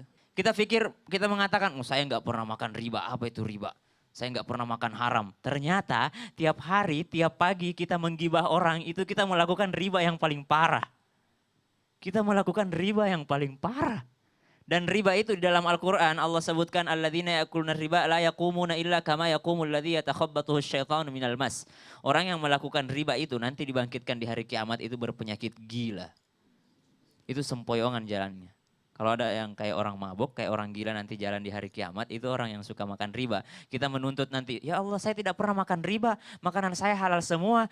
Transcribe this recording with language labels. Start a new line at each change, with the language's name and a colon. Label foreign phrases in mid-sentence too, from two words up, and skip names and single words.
Indonesian: Kita pikir, kita mengatakan, oh saya nggak pernah makan riba, apa itu riba? Saya nggak pernah makan haram. Ternyata tiap hari, tiap pagi kita menggibah orang, itu kita melakukan riba yang paling parah. Kita melakukan riba yang paling parah. Dan riba itu di dalam Al-Quran Allah sebutkan
Arabic: الذين يأكلون الربا لا يقومون إلا كما يقوم الذي يتخبطه الشيطان من المس.
Indonesian: Orang yang melakukan riba itu nanti dibangkitkan di hari kiamat itu berpenyakit gila. Itu sempoyongan jalannya. Kalau ada yang kayak orang mabuk, kayak orang gila nanti jalan di hari kiamat, itu orang yang suka makan riba. Kita menuntut nanti, ya Allah saya tidak pernah makan riba, makanan saya halal semua.